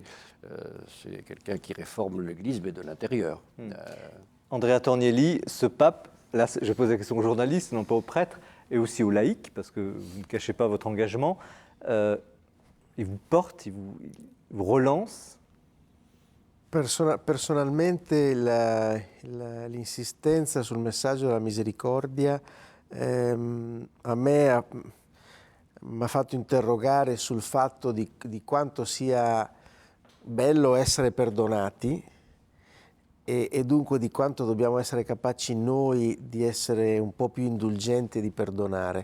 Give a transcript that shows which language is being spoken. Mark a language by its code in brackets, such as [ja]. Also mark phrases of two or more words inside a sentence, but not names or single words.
[fr] C'est quelqu'un qui réforme l'Église, mais de l'intérieur. Andrea Tornielli, ce pape, là je pose la question aux journalistes, non pas aux prêtres, et aussi aux laïcs, parce que vous ne cachez pas votre engagement, il vous porte, il vous relance. [it] Personalmente l'insistenza sul messaggio della misericordia a me mi ha fatto interrogare sul fatto di quanto sia bello essere perdonati e dunque di quanto dobbiamo essere capaci noi di essere un po' più indulgenti e di perdonare.